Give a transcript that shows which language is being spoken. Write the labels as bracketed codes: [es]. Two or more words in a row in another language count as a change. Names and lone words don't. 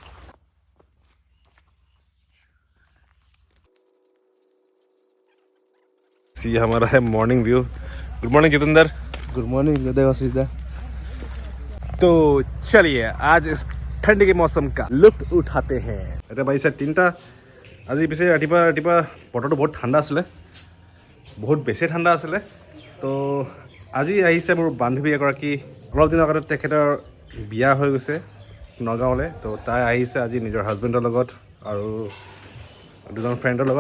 [hi] ये हमारा है मॉर्निंग व्यू। गुड मॉर्निंग जितेंद्र। गुड मॉर्निंग देवाशीष। तो चलिए आज इस ठंडी के मौसम का लुफ्त उठाते हैं। अरे भाई सर तीनटा [as] আজি পিছে ৰাতিপুৱা বতৰটো বহুত ঠাণ্ডা আছিলে, বহুত বেছি ঠাণ্ডা আছিলে। তো আজি আহিছে মোৰ বান্ধৱী এগৰাকী, অলপ দিনৰ আগতে তেখেতৰ বিয়া হৈ গৈছে নগাঁৱলৈ। তো তাই আহিছে আজি নিজৰ হাজবেণ্ডৰ লগত আৰু দুজন ফ্ৰেণ্ডৰ লগত।